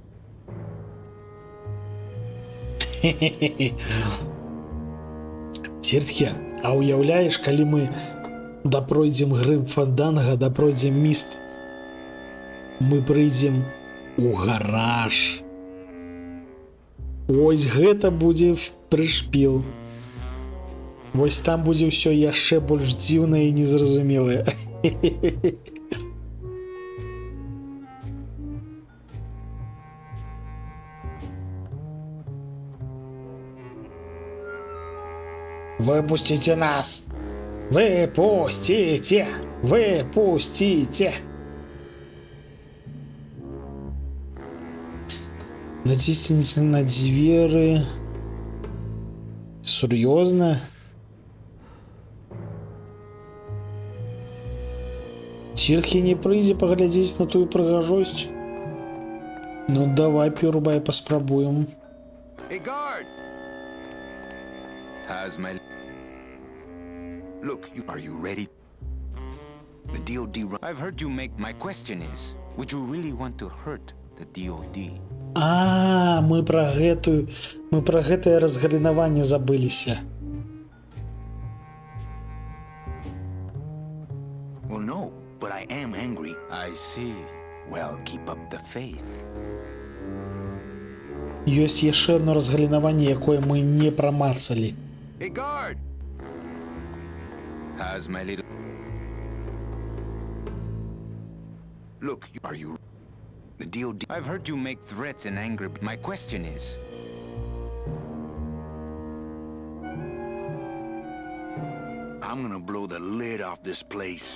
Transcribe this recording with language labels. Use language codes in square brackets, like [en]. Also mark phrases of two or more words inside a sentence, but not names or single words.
[be] Ціртхе, а уяўляеш, калі мы дапройдзем Грым Фанданга, дапройдзем міст, мы прыйдзем у гараж. Ось гэта будзе прышпіл. Вось там будзе ўсё яшчэ больш дзіўнае і незразумелае. [ru] Выпустите нас! Выпустите! Выпустите! Натисните на двери. [be] Серьезно? Тирхи не прыйдзе паглядзець на тую прыгажосць. Ну давай, Пюрбай, паспрабуем. [en] Hey, guard! How's my... Look, are you ready? The DOD run... I've heard you make... My question is, would you really want to hurt the DOD? [be] Мы про гэтае разгалінаванне забыліся. [en] Well, no, but I am angry. I see. Well, keep up the faith. [be] Ёсць яшчэ одно разгалінаванне, якое мы не прамацалі. [en] Hey, guard! How's my little... Look, are you... The DOD... I've heard you make threats in anger, but my question is... I'm gonna blow the lid off this place.